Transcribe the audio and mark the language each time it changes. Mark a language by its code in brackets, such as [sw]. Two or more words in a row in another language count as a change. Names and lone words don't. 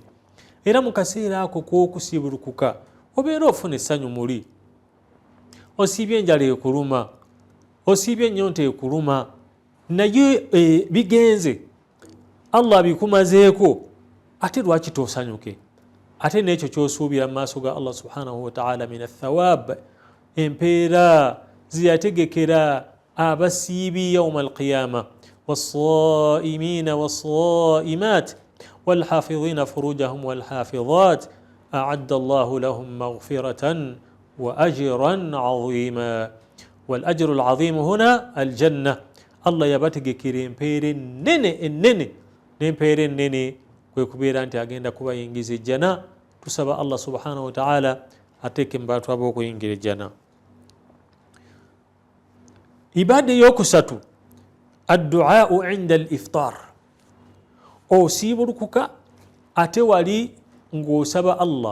[lg] Era mu kaseera ako kw'okusiibulukuka obeera ofuna essanyu muli. Osiibye enjala ekuluma, osiibye ennyonta ekuluma, naye bigenze, Allah bikumazeeko, ate lwaki tosanyuke? Ate n'ekyo ky'osuubira mu maaso ga [ar] الله سبحانه وتعالى من الثواب, [lg] empeera ziyategekera abasiibi [ar] يوم القيامة, والصائمين والصائمات والحافظين فروجهم والحافظات أعد الله لهم مغفرة وأجرا عظيما. والأجر العظيم هنا الجنة. الله يبتغكر [lg] empeera ennene n'empeera ennene kwe kubeera nti agenda kubayingiza ejjana. Tusaba Allah subhanahu wa ta'ala ateeke mu bantu ab'okuyingira ejjana. Ibaada eyokusatu [ar] الدعاء عند الإفطار, [lg] osiibulukuka ate wali ng'osaba Allah.